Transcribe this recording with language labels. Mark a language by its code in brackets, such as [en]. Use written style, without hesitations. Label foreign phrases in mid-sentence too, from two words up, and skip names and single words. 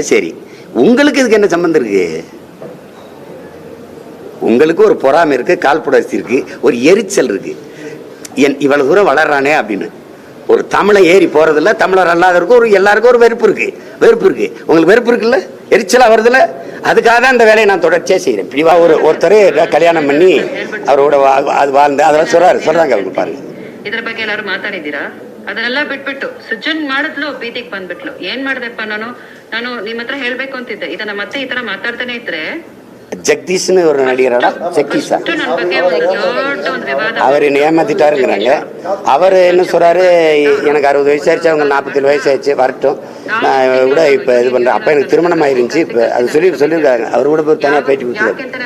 [ta] சரி, உங்களுக்கு இதுக்கு என்ன சம்பந்தம் இருக்கு? உங்களுக்கு ஒரு பொறாமை இருக்கு, காழ்ப்புணர்ச்சி இருக்கு, ஒரு எரிச்சல் இருக்கு, இவ்வளவு தூரம் வளர்றானே அப்படின்னு. ஒரு தமிழை ஏறி போறதில்ல, தமிழர் அல்லாதவருக்கும் எல்லாருக்கும் ஒரு வெறுப்பு இருக்கு. உங்களுக்கு வெறுப்பு இருக்குல்ல, எரிச்சலா வருதுல்ல, அதுக்காக தான் இந்த வேலையை நான் தொடர்ச்சியாக செய்கிறேன். பிடிவா ஒருத்தர் கல்யாணம் பண்ணி அவரோட வாழ்ந்து அதெல்லாம் சொல்றாங்க அவங்க பாருங்க. [kn] ಇದ್ರ ಬಗ್ಗೆ ಎಲ್ಲರೂ ಮಾತಾಡಿದ್ದೀರಾ? ಅದನ್ನೆಲ್ಲ ಬಿಟ್ಬಿಟ್ಟು ಸುಜನ್ ಮಾಡಿದ್ಲು, ಬೀದಿಗೆ ಬಂದ್ಬಿಟ್ಲು. ಏನ್ ಮಾಡ್ದಪ್ಪ, ನಾನು ನಿಮ್ಮ ಹತ್ರ ಹೇಳ್ಬೇಕು ಅಂತಿದ್ದೆ. ಇದನ್ನ ಮತ್ತೆ ಈ ತರ ಮಾತಾಡ್ತಾನೆ ಇದ್ರೆ [ta] ஜெகதீஷ்னு ஒரு நடிகரோட ஜெகதீஷா அவர் என்ன ஏமாத்திட்டாருங்கிறாங்க. அவர் என்ன சொல்றாரு, எனக்கு 60 வயசு ஆயிடுச்சு, அவங்க 47 வயசு ஆயிடுச்சு, வரட்டும், நான் கூட இப்போ இது பண்றேன், அப்போ எனக்கு திருமணம் ஆயிருந்துச்சு, இப்போ அது சொல்லியிருக்காங்க. அவர் கூட போய் தனியாக பேட்டி கொடுத்துருக்காரு.